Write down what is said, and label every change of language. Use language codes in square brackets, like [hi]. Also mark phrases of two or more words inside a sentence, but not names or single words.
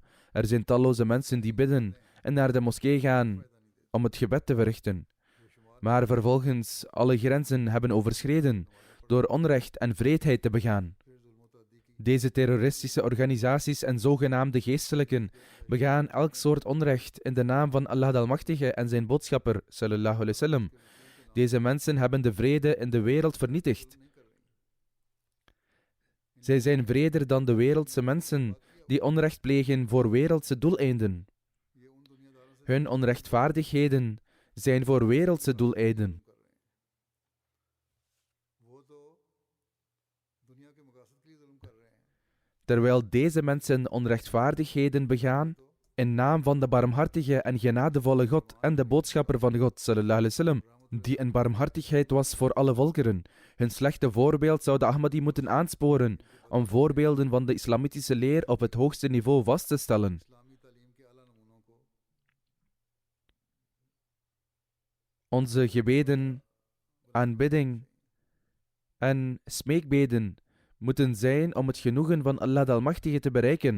[nl] Er zijn talloze mensen die bidden en naar de moskee gaan om het gebed te verrichten, maar vervolgens alle grenzen hebben overschreden door onrecht en wreedheid te begaan. Deze terroristische organisaties en zogenaamde geestelijken begaan elk soort onrecht in de naam van Allah de Almachtige en zijn boodschapper, [ar] صلى الله عليه وسلم. [nl] Deze mensen hebben de vrede in de wereld vernietigd. Zij zijn wreder dan de wereldse mensen die onrecht plegen voor wereldse doeleinden. Hun onrechtvaardigheden zijn voor wereldse doeleinden. Terwijl deze mensen onrechtvaardigheden begaan, in naam van de barmhartige en genadevolle God en de boodschapper van God, [ar] صلى الله عليه وسلم, [nl] die in barmhartigheid was voor alle volkeren. Hun slechte voorbeeld zou de Ahmadi moeten aansporen om voorbeelden van de islamitische leer op het hoogste niveau vast te stellen. Onze gebeden, aanbidding en smeekbeden moeten zijn om het genoegen van Allah de Almachtige te bereiken.